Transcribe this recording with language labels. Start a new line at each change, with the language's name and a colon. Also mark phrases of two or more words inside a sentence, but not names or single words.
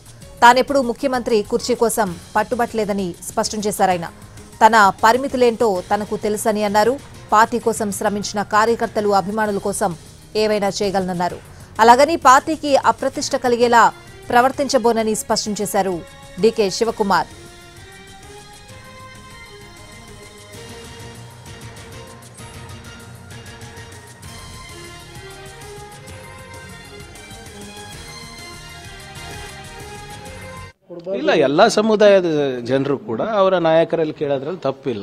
Telugu: తానెప్పుడూ ముఖ్యమంత్రి కుర్చీ కోసం పట్టుబట్టలేదని స్పష్టం చేశారాయన. తన పరిమితులేంటో తనకు తెలుసని అన్నారు. పార్టీ కోసం శ్రమించిన కార్యకర్తలు అభిమానుల కోసం ఏవైనా చేయగలనన్నారు. అలాగని పార్టీకి అప్రతిష్ట కలిగేలా ప్రవర్తించబోనని స్పష్టం చేశారు డీకే శివకుమార్.
Kannada: ಇಲ್ಲ, ಎಲ್ಲ ಸಮುದಾಯದ ಜನರು ಕೂಡ ಅವರ ನಾಯಕರಲ್ಲಿ ಕೇಳೋದ್ರಲ್ಲಿ ತಪ್ಪಿಲ್ಲ.